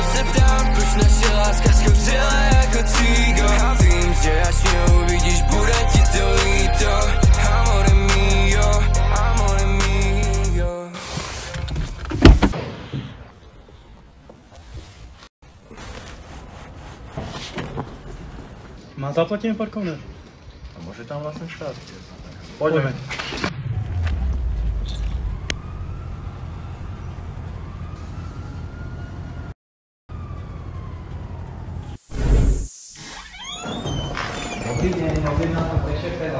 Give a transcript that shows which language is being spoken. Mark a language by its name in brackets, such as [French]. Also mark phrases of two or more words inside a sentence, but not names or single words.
[Czech] Se ptám, proč naše láska schořela jako cígo. A vím, že až mě uvidíš, bude ti to líto. [Italian] Amore mio, amore mio. [Slovak] Má zaplatené parkovné? A môže tam vlastne stať? Poďme. Dobrý deň, objednávka pre šéfera.